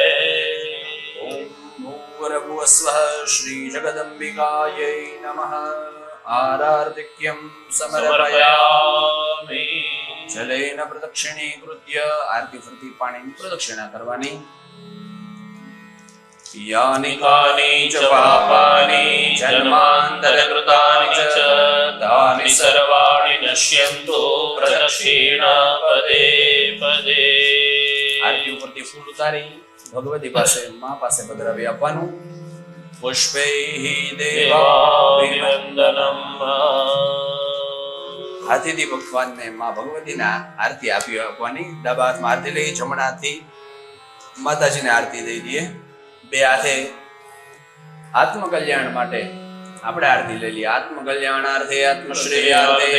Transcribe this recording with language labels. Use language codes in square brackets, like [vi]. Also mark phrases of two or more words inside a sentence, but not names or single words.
[sa] ओम भूर्भुवस्वः श्री जगदम्बिकायै नमः आरार्तिक्यं समर्पयामि जलेन प्रदक्षिणीकृत्य [gu] આરતી ફરતી પાણી પ્રદક્ષિણા કરવાની [sa] यानि कानि च पापानि जन्मान्तरकृतानि च तानि सर्वाणि नश्यन्तु प्रदक्षिण पदे पदे [gu] आरती ઉપરથી ફૂલ ઉતારી ભગવતી પાસે માં પાસે પધરાવી આપવાનું [sa] પુષ્પૈઃ દેવાભિવંદનમ [gu] હાથીથી ભગવાનને માં ભગવતીના આરતી આપી આપવાની ડાબા હાથમાં આરતી લઈ જમણા હાથથી માતાજીને આરતી દઈ દઈએ બે હાથે આત્મકલ્યાણ માટે આપણે આરતી લઈ લઈએ [sa] આત્મકલ્યાણાર્થે આત્મશ્રેયાર્થે